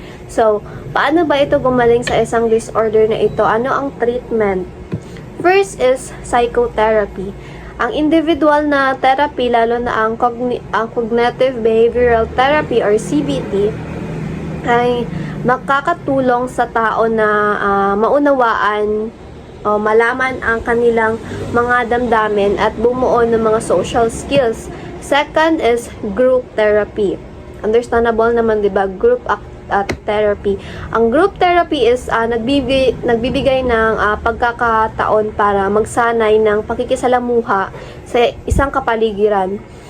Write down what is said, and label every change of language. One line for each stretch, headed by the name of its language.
Filipino: So, paano ba ito gumaling sa isang disorder na ito? Ano ang treatment?
English: First is psychotherapy.
Filipino: Ang individual na therapy, lalo na ang cognitive behavioral therapy or CBT, ay makakatulong sa tao na maunawaan o malaman ang kanilang mga damdamin at bumuo ng mga social skills.
English: Second is group therapy.
Filipino: Understandable naman, 'di ba? Group therapy. Ang group therapy is nagbibigay ng pagkakataon para magsanay ng pakikisalamuha sa isang kapaligiran.